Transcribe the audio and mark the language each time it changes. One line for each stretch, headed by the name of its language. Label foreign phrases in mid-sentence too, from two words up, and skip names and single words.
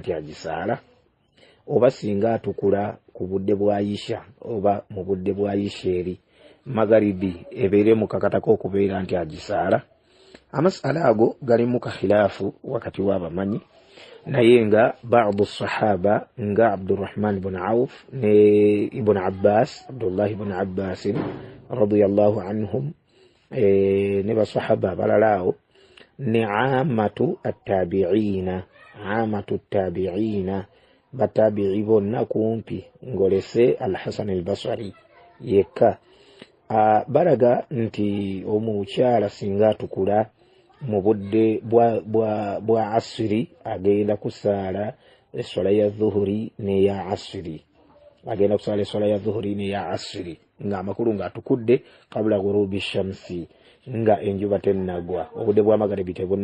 Ganda: nti agisaala oba singa atukula ku budde bwa isha oba mu budde bwa isha eri magaribi ebeere mukakatako okubeera nti agisaala amasala ago galimu kakhilaafu wakati w'abamanyi naye nga baadu sahaba nga Abdurrahman ibn Auf ne Ibn Abbas Abdullah ibn Abbas
Arabic: رضي الله عنهم
Ganda: ne basahaba balalaawo ne amatu at-tabi'ina batabi'i bonna kumpi ngolese al-Hasan al-Basri yekka balaga nti omukyala singa atukula mu budde bwa asiri agenda kusaala essola ya dhuhuri n'eya asiri agenda kusaala essola ya dhuhuri n'eya asiri nga amakulu ng'atukudde kabula
Arabic: غروب الشمس
Ganda: nga enjuba tennagwa obudde bwa